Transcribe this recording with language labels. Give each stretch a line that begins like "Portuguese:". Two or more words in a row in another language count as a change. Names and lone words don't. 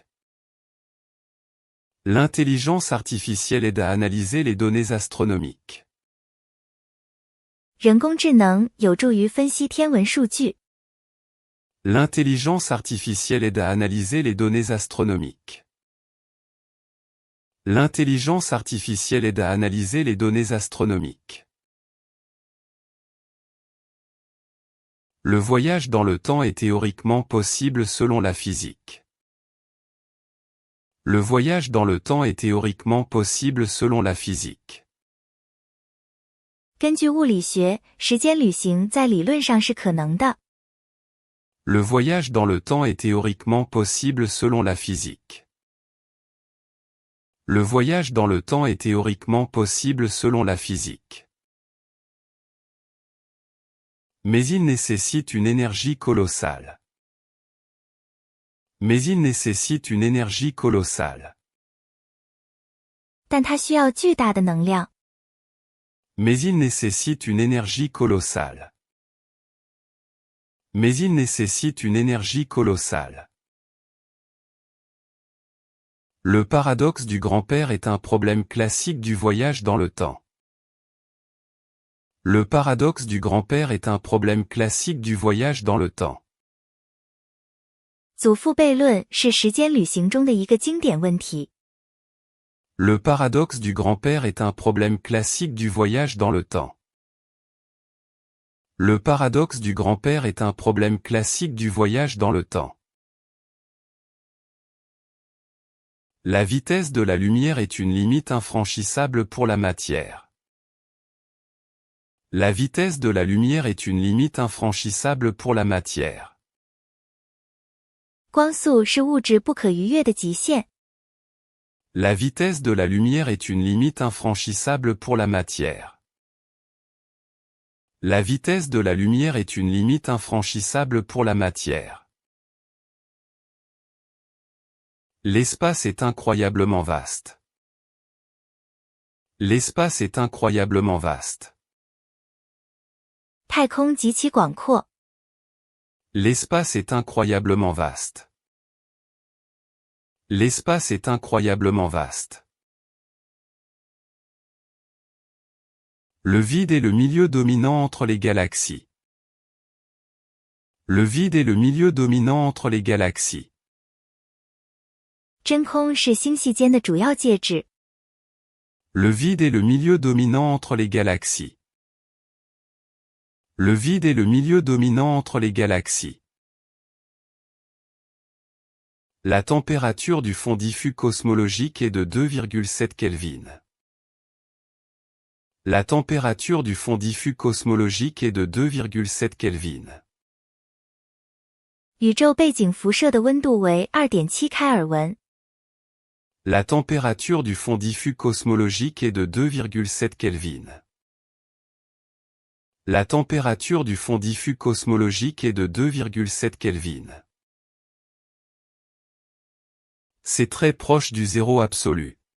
French: L'intelligence artificielle aide à analyser les données astronomiques.
Chinese: 人工智能有助于分析天文数据。
French: L'intelligence artificielle aide à analyser les données astronomiques. L'intelligence artificielle aide à analyser les données astronomiques. Le voyage dans le temps est théoriquement possible selon la physique. Le voyage dans le temps est théoriquement possible selon la physique.
Chinese: 根据物理学，时间旅行在理论上是可能的。
French: Le voyage dans le temps est théoriquement possible selon la physique. Le voyage dans le temps est théoriquement possible selon la physique. Mais il nécessite une énergie colossale. Mais il nécessite une énergie colossale.
Chinese: 但它需要巨大的能量。
French: Mais il nécessite une énergie colossale. Mais il nécessite une énergie colossale. Le paradoxe du grand-père est un problème classique du voyage dans le temps. Le paradoxe du grand-père est un problème classique du voyage dans le temps.
Chinese: 祖父悖论是时间旅行中的一个经典问题。
French: Le paradoxe du grand-père est un problème classique du voyage dans le temps. Le paradoxe du grand-père est un problème classique du voyage dans le temps. La vitesse de la lumière est une limite infranchissable pour la matière. La vitesse de la lumière est une limite infranchissable pour la matière.
Chinese: 光速是物质不可逾越的极限。
French: La vitesse de la lumière est une limite infranchissable pour la matière. La vitesse de la lumière est une limite infranchissable pour la matière. L'espace est incroyablement vaste. L'espace est incroyablement vaste.
Chinese: 太空极其广阔。
French: L'espace est incroyablement vaste. L'espace est incroyablement vaste. Le vide est le milieu dominant entre les galaxies. Le vide est le milieu dominant entre les galaxies.
Chinese: 真空是星系间的主要介质。
French: Le vide est le milieu dominant entre les galaxies. Le vide est le milieu dominant entre les galaxies. La température du fond diffus cosmologique est de 2,7 Kelvin. La température du fond diffus cosmologique est de 2,7 Kelvin.
Chinese: 宇宙背景辐射的温度为 2.7 开尔文。
French: La température du fond diffus cosmologique est de 2,7 Kelvin. La température du fond diffus cosmologique est de 2,7 Kelvin. C'est très proche du zéro absolu.